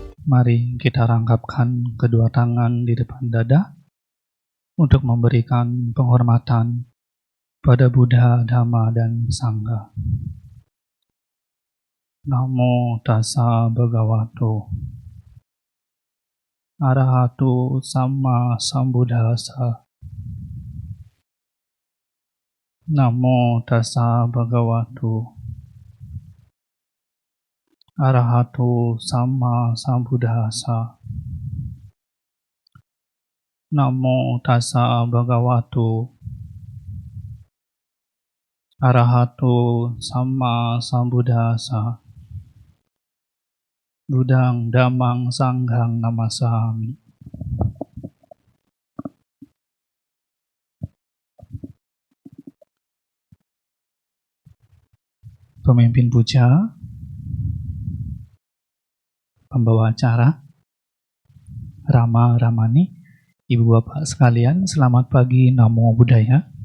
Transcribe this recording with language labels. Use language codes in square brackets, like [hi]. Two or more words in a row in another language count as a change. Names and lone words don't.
[id] Mari kita rangkapkan kedua tangan di depan dada untuk memberikan penghormatan pada Buddha, Dhamma, dan Sangha. [pi] Namo tassa bhagavato arahato samma sambuddhassa. Namo tassa bhagavato arahato samma sambuddhassa. Namo tassa bhagavato arahato samma sambuddhassa. Buddhang dhammang sanghang namasami. [id] Pemimpin puja, pembawa acara, Rama Ramani, Ibu Bapak sekalian, selamat pagi, [pi] Namo Buddhaya.